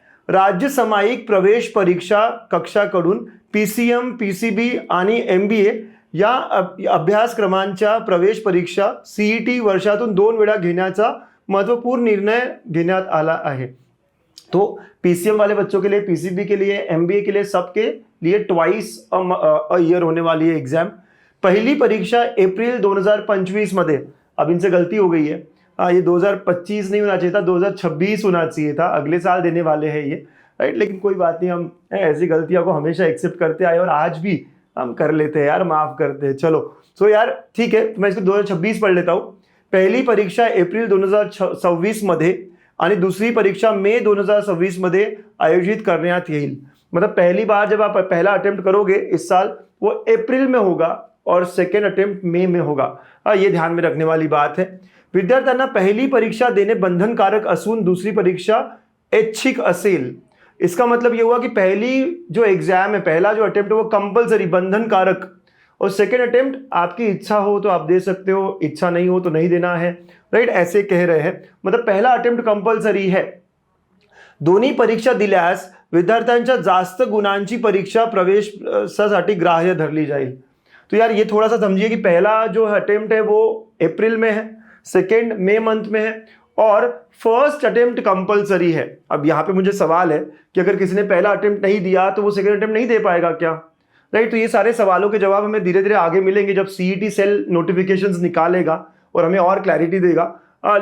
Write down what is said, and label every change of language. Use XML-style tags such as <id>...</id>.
<mr>राज्य सामायिक प्रवेश परीक्षा कक्षाकडून PCM, PCB आणि MBA या अभ्यासक्रमांच्या प्रवेश परीक्षा CET वर्षातून 2 वेळा घेण्याचा महत्वपूर्ण निर्णय घेण्यात आला है।</mr> <hi>तो PCM वाले बच्चों के लिए, PCB के लिए, MBA के लिए, सबके लिए</hi> <en>twice a year</en> <hi>होने वाली है एग्जाम। पहली परीक्षा अप्रैल 2025 मध्ये, अब इनसे गलती हो गई है, ये 2025 नहीं होना चाहिए था, 2026 होना चाहिए था, अगले साल देने वाले हैं ये। राइट, लेकिन कोई बात नहीं, हम ऐसी गलतियों को हमेशा एक्सेप्ट करते आए और आज भी हम कर लेते हैं यार, माफ करते हैं। चलो सो यार ठीक है, मैं इसको 2026 पढ़ लेता हूँ।</hi> <mr>पहली परीक्षा एप्रिल 2026 मध्ये आणि दुसरी परीक्षा मे 2026 मध्ये आयोजित करण्यात येईल।</mr> <hi>मतलब पहली बार जब आप पहला अटेम्प्ट करोगे इस साल, वो अप्रैल में होगा और सेकेंड अटेम्प्ट मे में होगा। ये ध्यान में रखने वाली बात है।</hi> <mr>विद्यार्थ्यांना पहिली परीक्षा देणे बंधनकारक असून दुसरी परीक्षा ऐच्छिक असेल।</mr> <hi>इसका मतलब ये हुआ कि पहली जो एग्जाम है, पहला जो अटेम्प्ट है वो कंपलसरी, बंधनकारक, और सेकेंड अटेम्प्ट आपकी इच्छा हो तो आप दे सकते हो, इच्छा नहीं हो तो नहीं देना है। राइट, ऐसे कह रहे हैं, मतलब पहला अटेम्प्ट कंपलसरी है।</hi> <mr>दोन्ही परीक्षा दिल्यास विद्यार्थ्यांच्या जास्त गुणांची परीक्षा प्रवेशासाठी ग्राह्य धरली जाईल।</mr> <hi>तो यार ये थोड़ा सा समझिए कि पहला जो अटेम्प्ट है वो अप्रैल में है, सेकेंड मई मंथ में है, और फर्स्ट अटेम्प्ट कंपलसरी है। अब यहाँ पे मुझे सवाल है कि अगर किसी ने पहला अटेम्प्ट नहीं दिया तो वो सेकेंड अटेम्प्ट नहीं दे पाएगा क्या? राइट, तो ये सारे सवालों के जवाब हमें धीरे धीरे आगे मिलेंगे जब CET सेल नोटिफिकेशंस निकालेगा और हमें और क्लैरिटी देगा।</hi>